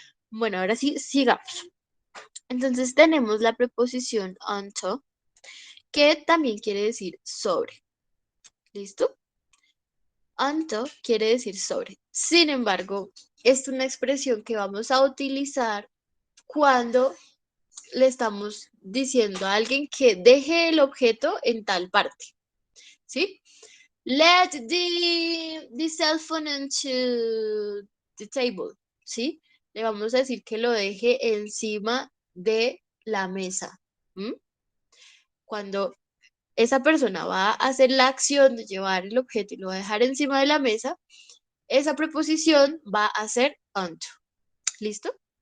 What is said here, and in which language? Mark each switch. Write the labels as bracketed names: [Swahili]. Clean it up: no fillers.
[Spanish] Bueno, ahora sí, sigamos. Entonces tenemos la preposición onto, que también quiere decir sobre. ¿Listo? Onto quiere decir sobre. Sin embargo, es una expresión que vamos a utilizar cuando le estamos diciendo a alguien que deje el objeto en tal parte. ¿Sí? [English] Let the cell phone onto the table. [Spanish] ¿Sí? Le vamos a decir que lo deje encima de la mesa. Cuando esa persona va a hacer la acción de llevar el objeto y lo va a dejar encima de la mesa, esa preposición va a ser unto. ¿Listo?